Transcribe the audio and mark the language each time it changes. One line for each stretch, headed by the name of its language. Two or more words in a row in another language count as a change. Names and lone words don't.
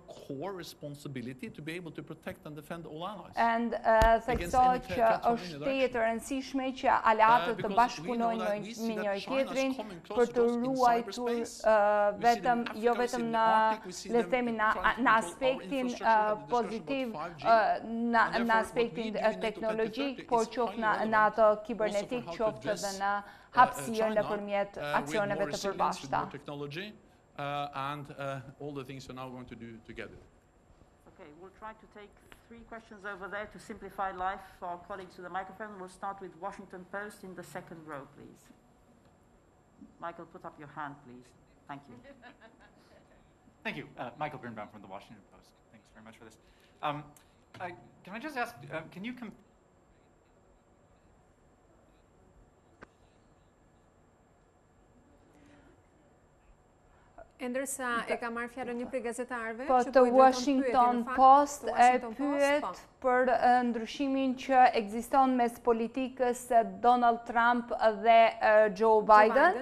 Albanian: And theksoj që është tejet e rëndësishme që aleatët të bashkëpunojnë me njëri tjetrin për të ruajtur vetëm jo vetëm në le themi në aspektin pozitiv, në aspektin teknologjik, por qoftë në ato kibernetik, qoftë edhe në hapësirë nëpërmjet aksioneve të përbashkëta.
English: And all the things we're now going to do together. Okay, we'll try to take 3 questions over there to simplify life for our colleagues with the microphone. We'll start with Washington Post in the second row, please. Michael, put up your hand, please. Thank you. Thank you. Michael Birnbaum from the Washington Post. Thanks very much for this. Can I just ask, can you
Albanian: Ndërsa e ka marrë fjalën një prej gazetarëve po të Washington Post e pyet për ndryshimin që ekziston mes politikës Donald Trump dhe Joe Biden.